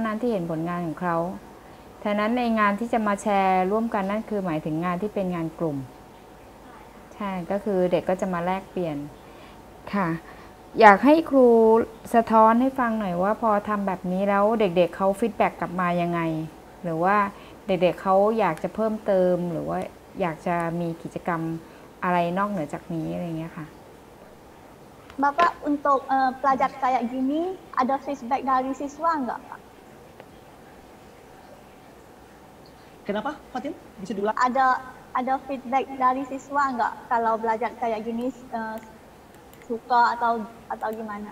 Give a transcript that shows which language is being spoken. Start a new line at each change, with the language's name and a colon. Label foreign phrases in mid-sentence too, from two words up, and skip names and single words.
Thai: นั้นที่เห็นผลงานของเขาฉะนั้นในงานที่จะมาแชร์ร่วมกันนั่นคือหมายถึงงานที่เป็นงานกลุ่มใช่ก็คือเด็กก็จะมาแลกเปลี่ยนค่ะอยากให้ครูสะท้อนให้ฟังหน่อยว่าพอทำแบบนี้แล้วเด็กๆเขาฟีดแบ็กกลับมายังไงหรือว่าเด็กๆเขาอยากจะเพิ่มเติมหรือว่าอยากจะมีกิจกรรมอะไรนอกเหนือจากนี้อะไรเงี้ยค่ะ
Indonesian: Bapak untuk pelajar kayak gini ada feedback dari siswa nggak Pak? Kenapa, Fatin? Bisa diulang? Ada feedback dari siswa nggak kalau belajar kayak gini suka atau gimana?